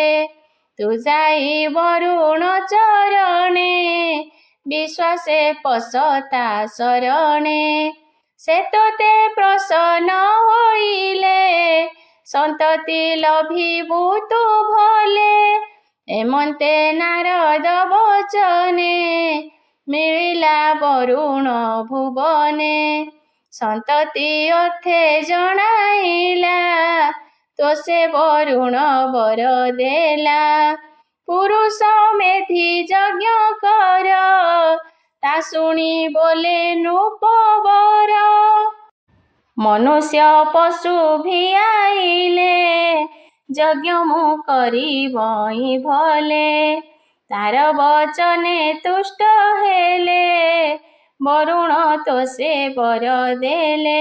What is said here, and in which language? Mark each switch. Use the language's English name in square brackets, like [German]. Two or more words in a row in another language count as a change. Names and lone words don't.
[Odia] ତୁ ଯାଇ ବରୁଣ ଚରଣେ ବିଶ୍ୱାସେ ପଶତା ଶରଣେ ସେ ତୋତେ ପ୍ରସନ୍ନ ହୋଇଲେ ସନ୍ତତି ଲଭିବୁ ତୁ ଭଲେ ଏମନ୍ତେ ନାରଦ ବଚନେ ମିଳିଲା ବରୁଣ ଭୁବନେ ସନ୍ତତି ଅର୍ଥେ ଜଣାଇଲା ତୋ ସେ ବରୁଣ ବର ଦେଲା ପୁରୁଷ ମେଁ ବିଧି ଯଜ୍ଞ କର। ତା ଶୁଣି ବୋଲେ ନୃପବର। ମନୁଷ୍ୟ ପଶୁ ଭିଆଇଲେ ଯଜ୍ଞ ମୁଁ କରିବଇ ଭଲେ। ତାର ବଚନେ ତୁଷ୍ଟ ହେଲେ ବରୁଣ ତୋଷେ ବର ଦେଲେ।